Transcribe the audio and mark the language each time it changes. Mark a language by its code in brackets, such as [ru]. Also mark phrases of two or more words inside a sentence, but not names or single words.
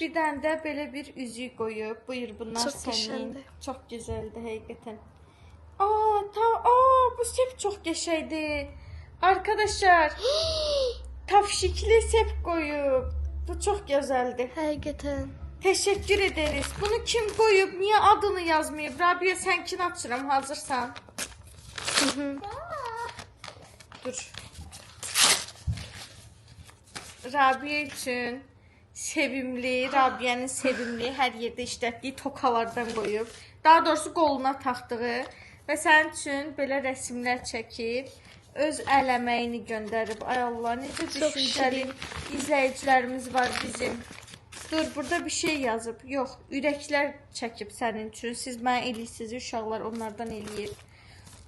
[az] Bir dənə də belə bir üzük qoyub. Buyur, bunlar Çox sənin. gözəldir. Çox gözəldir həqiqətən. Bu sep çox qəşəngdir. Arkadaşlar, tavşikli sep qoyub. Bu çox gözəldir. Həqiqətən. [tr] Teşekkür ederiz. Bunu kim koyup niye adını yazmayıp? Rabia senkini [az] açıram, hazırsan. Dur. [tr] Rabia için sevimli, Rabia'nın sevimli her yerde işlətdiyi tokalardan koyup. [az] Daha doğrusu qoluna taxdığı və sənin üçün belə rəsmlər çəkib. Öz əl əməyini göndərib. Ay Allah, necə düşüncəli izləyicilərimiz var bizim. Dur, burada bir şey yazıb. Yox, ürəklər çəkib sənin üçün. Siz mənə eləyirsiniz, uşaqlar onlardan eləyir.